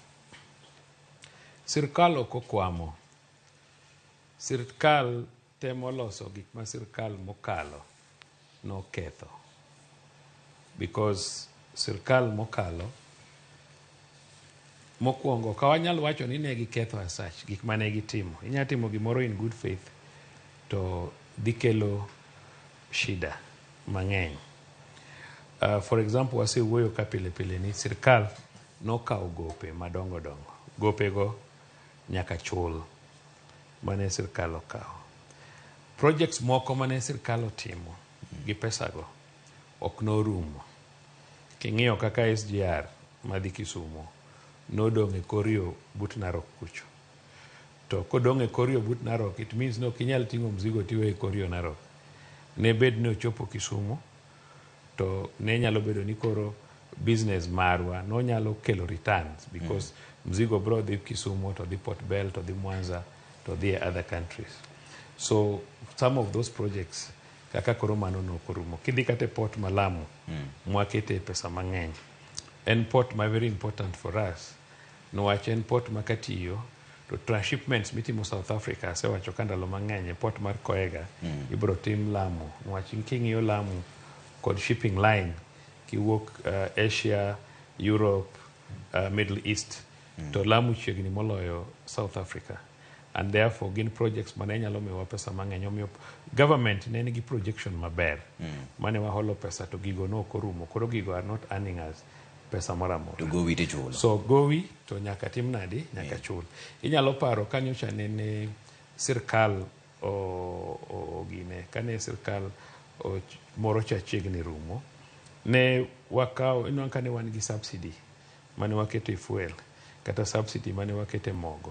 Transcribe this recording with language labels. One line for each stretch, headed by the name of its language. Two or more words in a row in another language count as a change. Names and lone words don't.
Luo (Kenya and Tanzania): Sirkal ok okwamo. Sirkal temo loso gik ma sirkal mokalo no ketho. Because sirkal mokalo mokwongo ka wanyal wacho ni ne giketho
English: as such
Luo (Kenya and Tanzania): gik mane gitimo. Inya timo gimoro
English: in good faith
Luo (Kenya and Tanzania): to dhi kelo shida mang'eny.
English: For example,
Luo (Kenya and Tanzania): wasewuoyo ka pile pile ni sirkal nokawo gope madongo dongo. Gope go nyaka chul mane sirkal okawo. Projects moko mane sirkal otimo gi pesa go ok norumo. King'iyo kaka SGR madhi Kisumu nodong' e korio but Narok kucho. To kodong' e korio but Narok,
English: it means
Luo (Kenya and Tanzania): no kinyal ting'o mzigo tiwe e korio Narok. Ne bed ne ochopo Kisumu to ne nyalo bedo ni koro business marwa no nyalo kelo returns because mzigo bro dhi Kisumu to dhi Port Bell to dhi Mwanza to dhi
English: other countries. So some of those projects
Luo (Kenya and Tanzania): kaka koro mano no korumo. Kidhi kate port Malamu mwakete pesa mang'eny. En port ma
English: very important for us.
Luo (Kenya and Tanzania): No wach en port makatiyo to transshipments mitimo South Africa se wacho kandalo mang'eny port mar Koega ibro tim Lamu. No wach king'iyo Lamu kod
English: shipping line
Luo (Kenya and Tanzania): kiwuok Asia, Europe, Middle East to Lamu chiegni moloyo South Africa.
English: And therefore
Luo (Kenya and Tanzania): gin projects mane nyalo miwa pesa mang'eny. Omiyo government ne nigi projection maber mane waholo pesa to gigo no korumo. Koro gigo
English: are not earning us
Luo (Kenya and Tanzania): pesa mora mora. To gowi te chulo. So gowi to nyaka tim nadi nyaka chul. Inyalo paro kanyocha ne sirkal o gine kane sirkal moro cha chiegni rumo ne wakao ino kane wan gi subsidy mane wakete fuel kata subsidy mane wakete mogo.